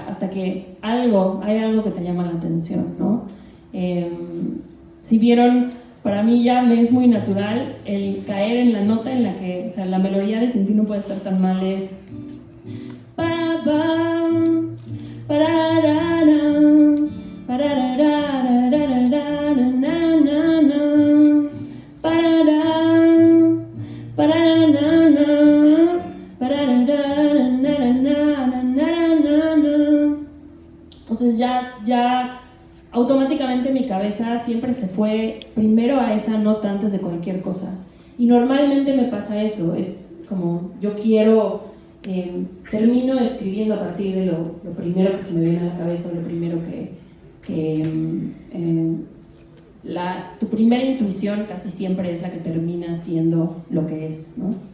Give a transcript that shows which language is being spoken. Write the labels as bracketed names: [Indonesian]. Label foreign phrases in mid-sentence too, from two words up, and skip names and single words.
[Spanish] hasta que hay algo que te llama la atención, ¿no? Si vieron, para mí ya me es muy natural el caer en la nota en la que, o sea, la melodía de Sin ti no puede estar tan mal es pa pa pararara pararara na na na parara parara na parara na na na. Entonces ya automáticamente mi cabeza siempre se fue primero a esa nota antes de cualquier cosa. Y normalmente me pasa eso, es como yo termino escribiendo a partir de lo primero que se me viene a la cabeza, lo primero tu primera intuición casi siempre es la que termina siendo lo que es, ¿no?